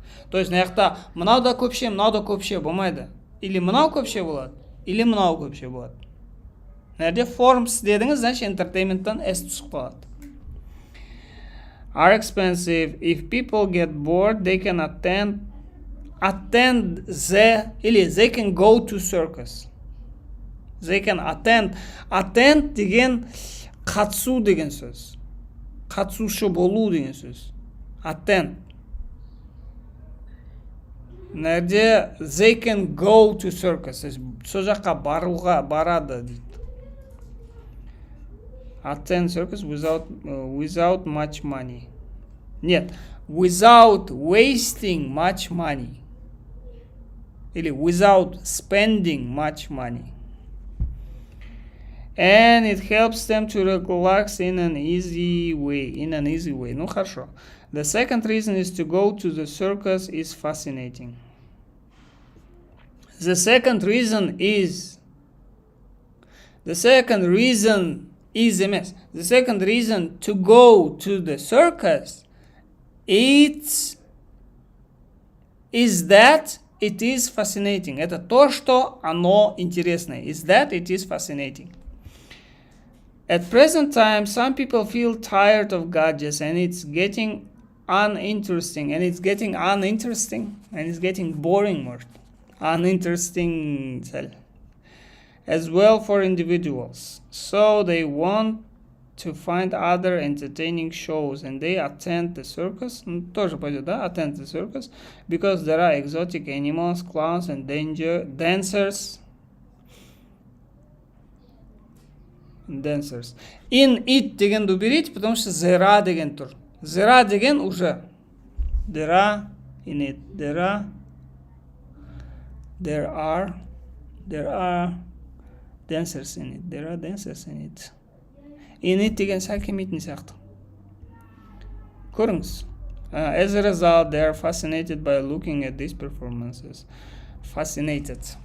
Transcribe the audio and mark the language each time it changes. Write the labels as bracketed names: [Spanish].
[Russian] То есть [Kazakh] мына мынау да көпше, мынау да көпше болмайды. Или мынау көпше болады, или мынау көпше болады. Нәрде forms дедіңіз, значит entertainmenттан s түсіп қалады. [English] Are expensive. If people get bored, they can attend или they can go to circus. [Kazakh] They can attend деген қатысу деген сөз. Қатысушы болу деген сөз. [English] Attend. [Kazakh] Нәрде they can go to circus. Сол жаққа барады дейді. [English] Attend circus without much money. Нет, without wasting much money. Или without spending much money. And it helps them to relax in an easy way. [Russian] Ну хорошо. [English] The second reason is to go to the circus is fascinating. The second reason is to go to the circus is that it is fascinating. [Russian] Это то, что оно интересное. [English] Is that it is fascinating. At present time, some people feel tired of gadgets and it's getting uninteresting. And it's getting boring more. Uninteresting as well for individuals. So they want to find other entertaining shows and they attend the circus. [Russian] Тоже пойдет, да? [English] Attend the circus because there are exotic animals, clowns and dancers. In it [Kazakh] дегенді [Russian] уберите, потому что [English] there are [Kazakh] деген тұр. [English] There are деген уже. There are in it. There are dancers in it. There are dancers in it. [Kazakh] In it деген сәл келмейтін сияқты. Көріңіз. [English] As a result, they are fascinated by looking at these performances. Fascinated.